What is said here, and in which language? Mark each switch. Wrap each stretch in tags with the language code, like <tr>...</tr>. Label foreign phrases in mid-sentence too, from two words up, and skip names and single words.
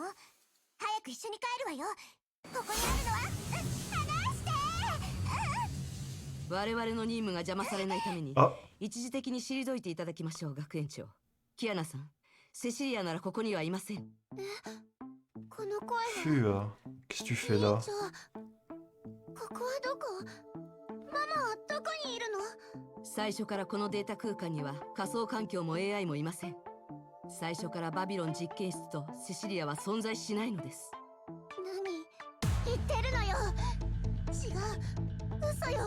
<ja>早く一緒に帰るわよ。ここにあるのは離して。我々の任務が邪魔されないためにあ、一時的に退いていただきましょう。学園長キアナさん、セシリアならここにはいません。この声は。</ja> <fr>Fuh, qu'est-ce que tu fais là?</fr> <ja>じゃあここはどこ？ママはどこにいるの？最初からこのデータ空間には仮想環境も AI もいません。最初からバビロン実験室とセシリアは存在しないのです。何言ってるのよ。違う、嘘よ。</ja>